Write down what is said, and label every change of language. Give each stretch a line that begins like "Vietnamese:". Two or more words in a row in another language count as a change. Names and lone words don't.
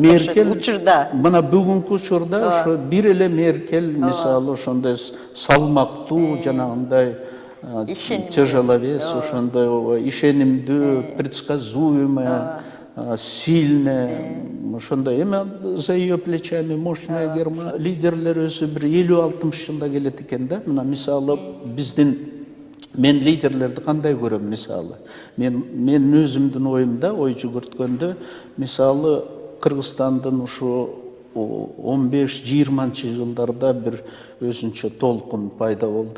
Kyrgyz: Меркель учурда. Мына бүгүнкү учурда ошо бир эле Меркель, мисалы ошондой салмактуу, жанагындай тяжеловес, ошондой ишенимдүү,
Russian: предсказуемая, сильная,
Kyrgyz: ошондой эми
Russian: за ее плечами мощная Германия.
Kyrgyz: Лидерлер өзү бир 50-60 жылда келет экен да. Мына мисалы мен лидерлерди кандай көрөм, мисалы. Мен өзүмдүн оюмда, ой жүгүрткөндө, мисалы Кыргызстандын ушу 15-20 жылдарда бир өзүнчө толкун пайда болду.